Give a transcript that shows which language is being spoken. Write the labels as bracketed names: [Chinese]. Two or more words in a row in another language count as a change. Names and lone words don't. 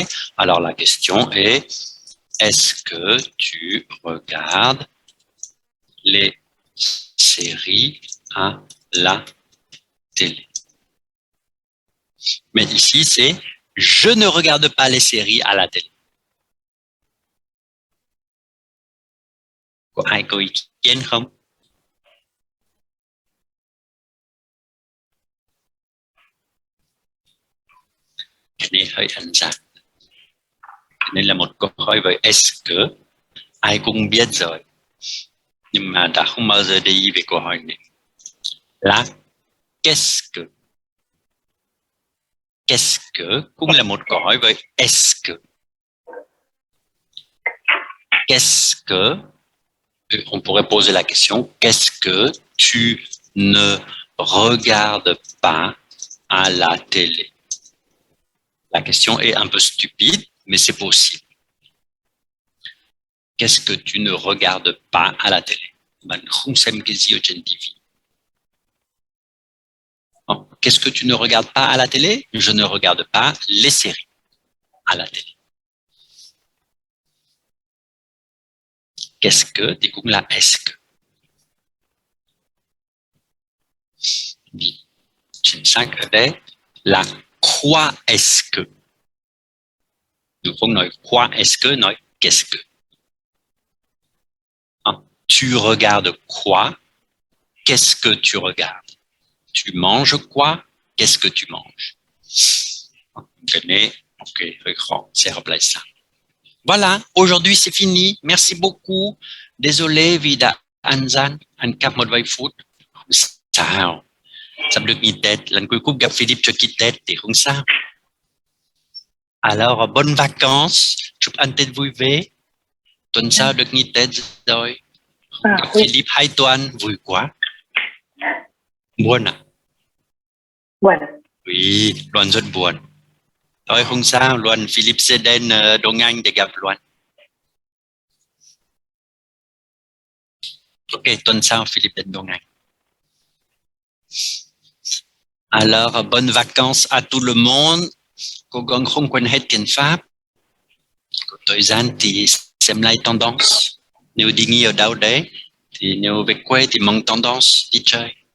[French] Alors la question est, est-ce que tu regardes les séries à la télé? Mais ici, c'est je ne regarde pas les séries à la télé. [Vietnamese] Có ai có ý kiến không? Cái này hơi ăn gian. Cái này là một câu hỏi với [French] est-ce que [Vietnamese] ai cũng biết rồi. Nhưng mà đã không bao giờ để ý về câu hỏi này. Là [French] qu'est-ce que? Qu'est-ce que [Vietnamese] cũng là một câu hỏi với [French] est-ce que. Qu'est-ce que, on pourrait poser la question, qu'est-ce que tu ne regardes pas à la télé? La question est un peu stupide, mais c'est possible. Qu'est-ce que tu ne regardes pas à la télé? Qu'est-ce que tu ne regardes pas à la télé? Je ne regarde pas les séries à la télé. Qu'est-ce que, dis [Vietnamese] cũng là [French] est-ce que. [Vietnamese] Đi. Chính xác ở đây là [French] quoi est-ce que. [Vietnamese] Nous không nói [French] quoi est-ce que, [Vietnamese] nói [French] qu'est-ce que. Tu regardes quoi? Qu'est-ce que tu regardes? Tu manges quoi? Qu'est-ce que tu manges? Ok, c'est remplaçant. Voilà, aujourd'hui c'est fini. Merci beaucoup. [Vietnamese] Désolé vì đã ăn gian, ăn cắp một vài phút. Không sao. Sắp được nghỉ Tết. Lần cuối cùng gặp Philippe trước khi Tết thì không sao. [French] Alors, bonnes vacances. [Vietnamese] Chúc ăn Tết vui vẻ. Tuần sau được nghỉ Tết rồi. Gặp Huy, Philip 2 tuần, vui quá. Buồn à? buồn. Oui, Luân rất buồn. Thôi không sao, Luân, Philip sẽ đến Đông Anh để gặp Luân. Ok, tuần sau Philip đến Đông Anh. [French] Alors, bonnes vacances à tout le monde. [Vietnamese] Cố gắng không quên hết tiếng Pháp. Có thời gian thì xem lại tendance. Nếu đi nghỉ ở đâu đấy, thì nếu về quê thì mang tendance đi chơi.